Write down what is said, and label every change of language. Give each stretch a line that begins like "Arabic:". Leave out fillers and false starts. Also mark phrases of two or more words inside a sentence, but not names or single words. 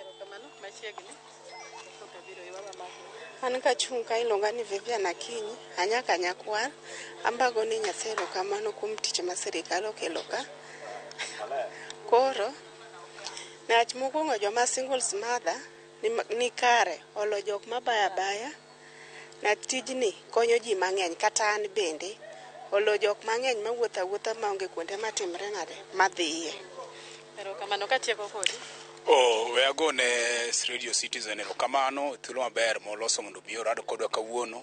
Luo (Kenya and Tanzania): An kachung' ka iluonga ni Vivian Akinyi, anyaka nyakwar, ambago ni Nyasaye erokamano kuom tich ma sirikal okelo ka. Koro, newach mokwongo joma
English: singles mother
Luo (Kenya and Tanzania): ni kare olo jok mabaya baya, na tijni konyo ji mang'eny kata an bende olo jok mang'eny mawuotho awuotha maonge kuonde matimre nade madhiye. Erokamano katieko kodi. We agone Radio Citizen erokamano thuolo maber moloso mondo obi orado kodwa kawuono.